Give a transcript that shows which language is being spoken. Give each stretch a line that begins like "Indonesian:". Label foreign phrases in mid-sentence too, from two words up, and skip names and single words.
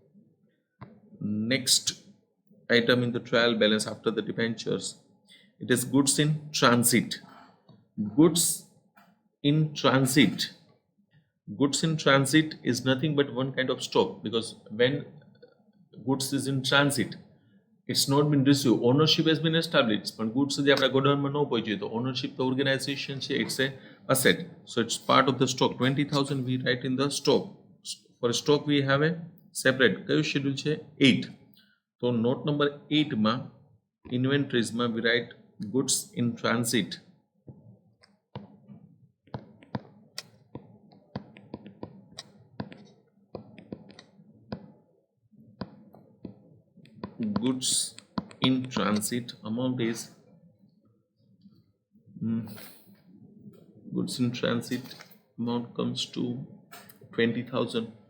English: Next item in the trial balance after the debentures, it is goods in transit. Goods in transit, goods in transit is nothing but one kind of stock, because when goods is in transit, it's not been received, ownership has been established, but goods
Gujarati: જે આપણા ગોડાઉનમાં ન પહોંચ્યું તો
English: ownership તો organization છે, it's a asset, so it's part of the stock. 20000 we write in the stock. For stock we have a separate કયું schedule
Gujarati: છે 8, તો
English: note number 8 માં inventories માં we write goods in transit. Goods in transit amount is goods in transit amount comes to 20000.